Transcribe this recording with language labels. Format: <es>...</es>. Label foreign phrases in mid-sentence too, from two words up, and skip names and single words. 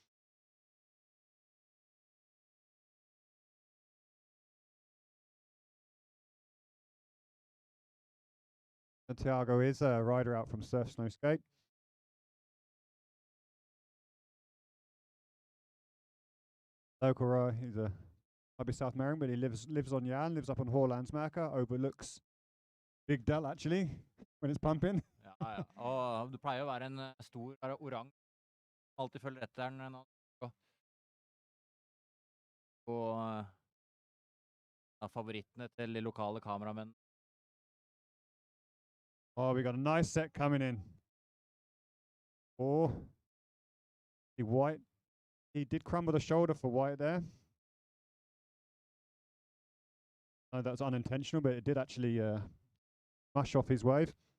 <en>Tiago is a rider out from Surf Snow Skate. Local rider, he's might be South American, but he lives on Jæren, lives up on Hålandsmarka, overlooks Vigdal actually when it's pumping.</en> <no>Ja. Og det pleier å være en stor oransje. Alltid følger etter den. Og favorittene til de lokale kameramenn.</no> <en>Oh, we got a nice set coming in. Oh, White. He did crumble the shoulder for White there. No, that was unintentional, but it did actually mush off his wave.</en>